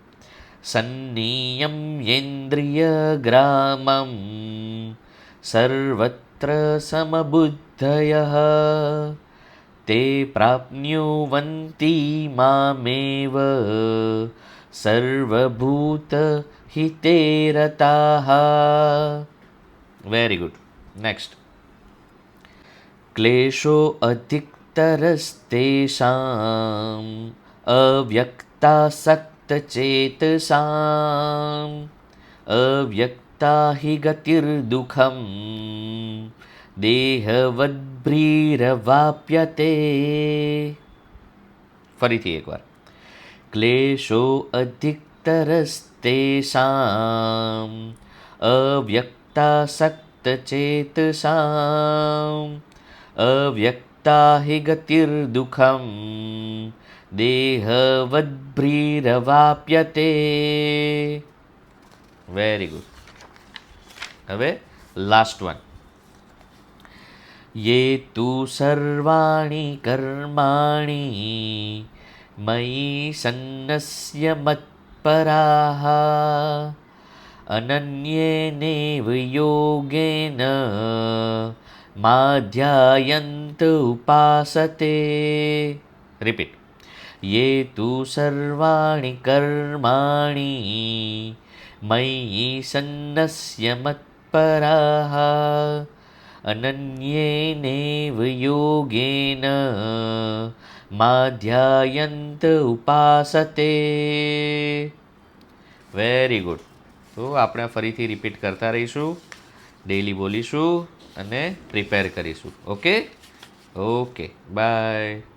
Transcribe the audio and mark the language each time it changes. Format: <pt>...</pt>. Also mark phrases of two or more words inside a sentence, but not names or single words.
<sa>सन्नियम्येन्द्रियग्रामं सर्वत्र समबुद्धयः ते प्राप्नुवन्ति मामेव सर्वभूतहिते रताः.</sa> <en>Very good. Next.</en> <sa>क्लेशो अधिकतरस्तेषाम् अव्यक्तासक्तचेतसाम् अव्यक्ता हि गतिर्दुःखं देहवद्भ्रीरवाप्यते.</sa> <hi>फरीथी एक बार.</hi> <sa>क्लेशो अधिकतरस्तेषाम् अव्यक्तासक्तचेतसाम् अव्यक्ता हि गतिर्दुःखं देहवद्भ्रीरवाप्यते.</sa> <en>Very good.</en> <gu>હવે</gu> <en>last one.</en> <sa>ये तु सर्वाणि कर्माणि मयि सन्न्यस्य मत्पराः अनन्येनैव योगेन माध्यायन्त उपासते. रिपीट. ये तु सर्वाणि कर्माणि मयि सन्न्यस्य मत्पराः अनन्येनैव योगेन माध्यायन्त उपासते.</sa> <en>Very good.</en> <gu>તો આપણે ફરીથી રિપીટ કરતા રહીશું, ડેઈલી બોલીશું અને પ્રિપેર કરીશું.</gu> <en>Okay, bye.</en>